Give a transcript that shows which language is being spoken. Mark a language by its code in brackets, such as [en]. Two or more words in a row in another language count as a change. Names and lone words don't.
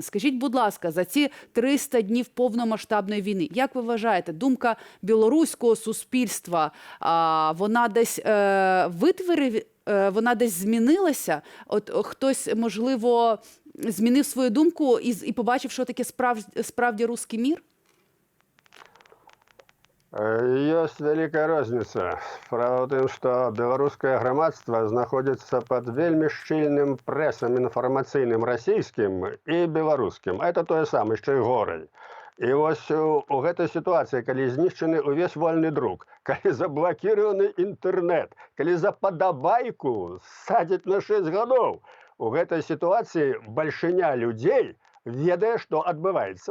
[uk] Скажіть, будь ласка, за ці 300 днів повномасштабної війни, як ви вважаєте, думка білоруського суспільства, вона десь вона десь змінилася? От хтось, можливо, змінив свою думку і побачив, що таке справді руський мір? [be] Ёсць вялікая розніца. Справа ў тым, што беларускае грамадства знаходзіцца пад вельмі шчыльным прэсам інфармацыйным расійскім і беларускім. Это тое самае, яшчэ і горай. І вось у гэтай сітуацыі, калі знішчаны ўвесь вольны друк, калі заблакіраваны інтэрнэт, калі за падабайку садзяць на 6 гадоў, у гэтай сітуацыі бальшыня людзей ведае, што адбываецца.